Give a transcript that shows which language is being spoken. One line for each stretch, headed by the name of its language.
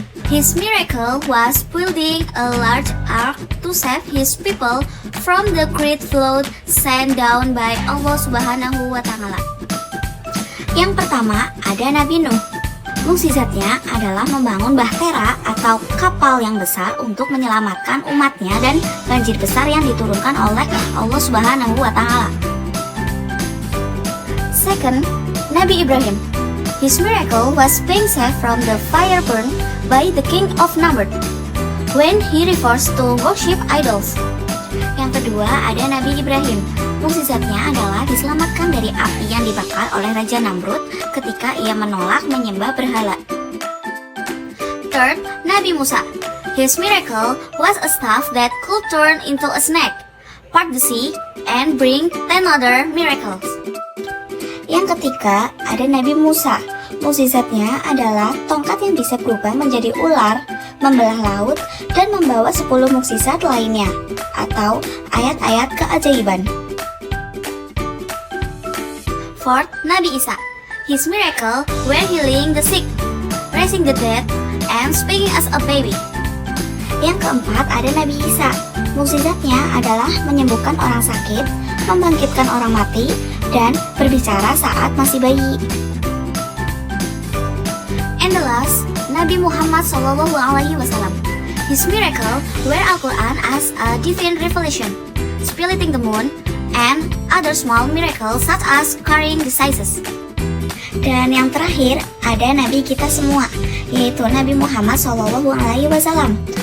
English: His miracle was building a large ark to save his people from the great flood sent down by Allah Subhanahu wa Ta'ala.
Indonesian: Yang pertama, ada Nabi Nuh. Mukjizatnya adalah membangun bahtera atau kapal yang besar untuk menyelamatkan umatnya dan banjir besar yang diturunkan oleh Allah Subhanahu wa Ta'ala.
English: Second, Nabi Ibrahim. His miracle was being saved from the fire burn by the king of Namrud when he refused to worship idols.
Indonesian: Yang kedua ada Nabi Ibrahim. Mukjizatnya adalah diselamatkan dari api yang dibakar oleh Raja Namrud ketika ia menolak menyembah berhala.
English: Third, Nabi Musa. His miracle was a staff that could turn into a snake, part the sea, and bring 10 other miracles.
Indonesian: Yang ketiga, ada Nabi Musa. Mukjizatnya adalah tongkat yang bisa berubah menjadi ular, membelah laut, dan membawa 10 mukjizat lainnya, atau ayat-ayat keajaiban.
English: Fourth, Nabi Isa. His miracle were healing the sick, raising the dead, and speaking as a baby.
Indonesian: Yang keempat, ada Nabi Isa. Mukjizatnya adalah menyembuhkan orang sakit, membangkitkan orang mati, dan berbicara saat masih bayi.
English: And the last, Nabi Muhammad SAW. His miracle were Al-Quran as a divine revelation, splitting the moon, and other small miracles such as carrying diseases.
Indonesian: Dan yang terakhir, ada Nabi kita semua, yaitu Nabi Muhammad SAW.